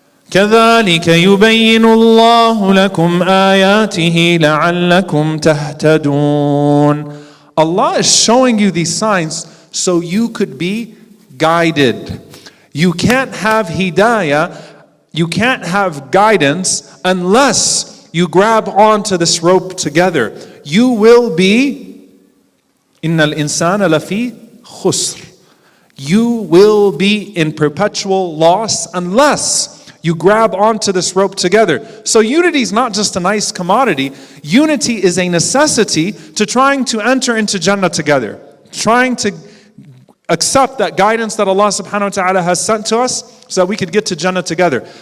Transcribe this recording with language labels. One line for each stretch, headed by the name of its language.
Arabic: كَذَلِكَ يُبَيِّنُ اللَّهُ لَكُمْ آيَاتِهِ لَعَلَّكُمْ تَهْتَدُونَ.
English: Allah is showing you these signs so you could be guided. You can't have hidayah, you can't have guidance unless you grab onto this rope together. You will be,
Arabic: إِنَّ الْإِنسَانَ لَفِي خُسْرٍ.
English: You will be in perpetual loss unless you grab onto this rope together. So unity is not just a nice commodity. Unity is a necessity to trying to enter into Jannah together. Trying to accept that guidance that Allah subhanahu wa ta'ala has sent to us so that we could get to Jannah together.